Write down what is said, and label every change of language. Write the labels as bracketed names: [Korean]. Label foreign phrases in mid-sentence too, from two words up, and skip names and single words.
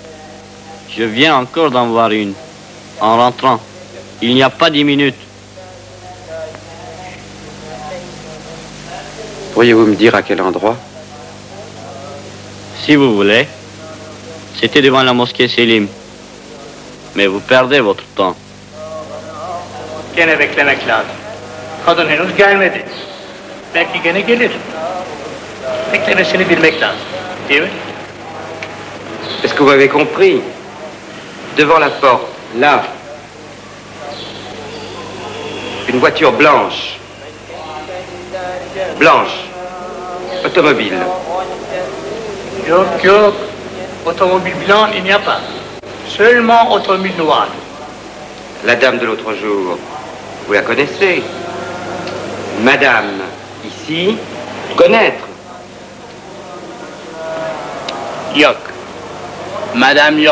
[French] Je viens encore d'en voir une, en rentrant. Il n'y a pas 10 minutes. Pourriez-vous me dire à quel endroit? Si vous voulez. C'était devant la mosquée Selim. Mais vous perdez votre temps. [Turkish] Gene beklemek lazım. Kadın henüz gelmedi. Belki gene gelir. Beklemesini bilmek lazım. Değil mi? [French] Est-ce que vous avez compris? Devant la porte, là, une voiture blanche. Blanche. Automobile. [Turkish] Yok yok. [French] Otomobil blanc, il n'y a pas. Seulement automobile noire. La dame de l'autre jour, vous la connaissez? Madame, ici, connaître. [Turkish] Yok. Madame yok.